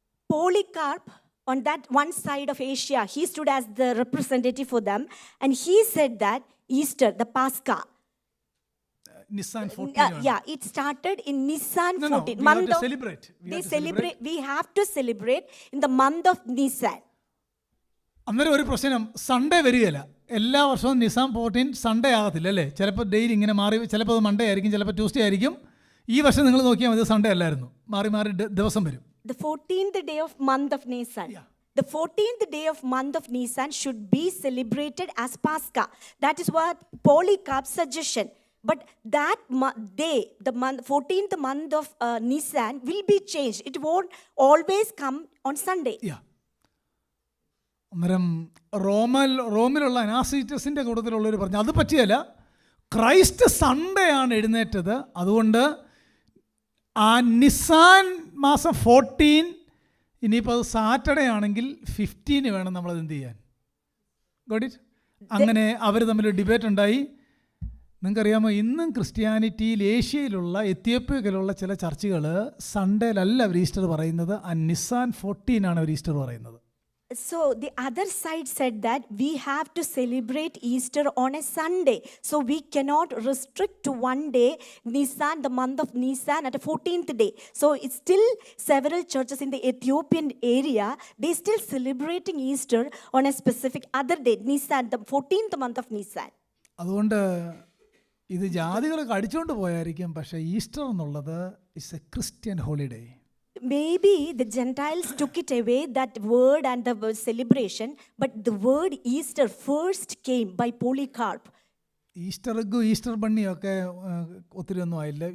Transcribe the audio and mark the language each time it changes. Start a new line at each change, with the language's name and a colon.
English: Polycarp, on that one side of Asia, he stood as the representative for them, and he said that Easter, the Pascha, Nisan 14. It started in Nisan 14. We have to celebrate. We have to celebrate in the month of Nisan.
Malayalam: അന്നേരം ഒരു പ്രശ്നം, Sunday വരികയില്ല. എല്ലാ വർഷവും Nissan 14 Sunday ആകത്തില്ല അല്ലേ? ചിലപ്പോൾ daily ഇങ്ങനെ മാറി, ചിലപ്പോൾ അത് മൺഡേ ആയിരിക്കും, ചിലപ്പോൾ ട്യൂസ്ഡേ ആയിരിക്കും. ഈ വർഷം നിങ്ങൾ നോക്കിയാൽ മതി, സൺഡേ അല്ലായിരുന്നു, മാറി ദിവസം വരും.
English: The 14th day of month of Nisan. The 14th day of month of Nisan should be celebrated as Pascha. That is what Polycarp's suggestion. But that day, the month, 14th month of Nisan will be changed. It won't always come on Sunday.
Malayalam: അന്നേരം റോമിലുള്ള അനാസിറ്റസിൻ്റെ കൂട്ടത്തിലുള്ളവർ പറഞ്ഞു അത് പറ്റിയല്ല, Christ Sunday ആണ് എഴുന്നേറ്റത്, അതുകൊണ്ട് ആ Nissan മാസം 14, ഇനിയിപ്പോൾ അത് സാറ്റർഡേ ആണെങ്കിൽ 15 വേണം നമ്മളത് എന്ത് ചെയ്യാൻ.
English: Got it?
Malayalam: അങ്ങനെ അവർ തമ്മിൽ ഡിബേറ്റ് ഉണ്ടായി. നിങ്ങൾക്കറിയാമോ, ഇന്നും ക്രിസ്ത്യാനിറ്റിയിൽ ഏഷ്യയിലുള്ള എത്യോപ്യയിലുള്ള ചില ചർച്ചുകൾ സൺഡേയിലല്ല അവർ ഈസ്റ്റർ പറയുന്നത്, ആ നിസാൻ 14 ആണ് അവർ ഈസ്റ്റർ പറയുന്നത്.
English: So the other side said that we have to celebrate Easter on a Sunday. So we cannot restrict to one day, Nisan, the month of Nisan at the 14th day. So it's still several churches in the Ethiopian area, they still celebrating Easter on a specific other day, Nisan, the 14th month of Nisan.
Malayalam: അതുകൊണ്ട് ഇത് ജാതികളൊക്കെ അടിച്ചുകൊണ്ട് പോയായിരിക്കും, പക്ഷേ Easter എന്നുള്ളത്
English: It's a Christian holiday.
Malayalam: Maybe the Gentiles took it away, that word and the celebration, but the word Easter first came by Polycarp. Easter എഗ്ഗും Easter ബണ്ണിയും ഒക്കെ ഒത്തിരി ഒന്നും ആയില്ല.